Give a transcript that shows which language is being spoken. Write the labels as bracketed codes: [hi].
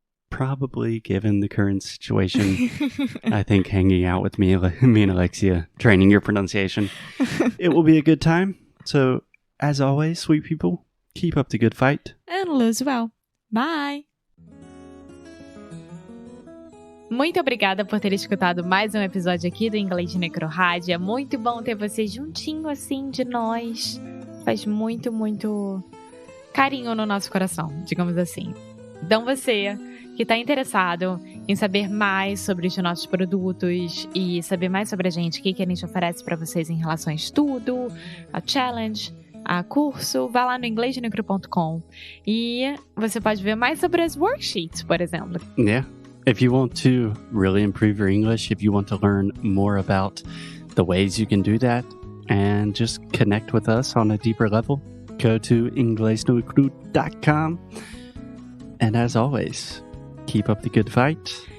[en] Probably, given the current situation, I think hanging out with me and Alexia, training your pronunciation, it will be a good time. So, as always, sweet people, keep up the good fight. And lose well. Bye! [pt] Muito obrigada por ter escutado mais um episódio aqui do Inglês de Necro Rádio. É muito bom ter você juntinho assim de nós. Faz muito, muito carinho no nosso coração, digamos assim. Então você que está interessado em saber mais sobre os nossos produtos e saber mais sobre a gente, o que a gente oferece para vocês em relação a estudo, a challenge, a curso, vá lá no inglesdenecro.com e você pode ver mais sobre as worksheets, por exemplo. [en] Yeah. If you want to really improve your English, if you want to learn more about the ways you can do that and just connect with us on a deeper level, go to inglesdenecro.com. And as always, keep up the good fight.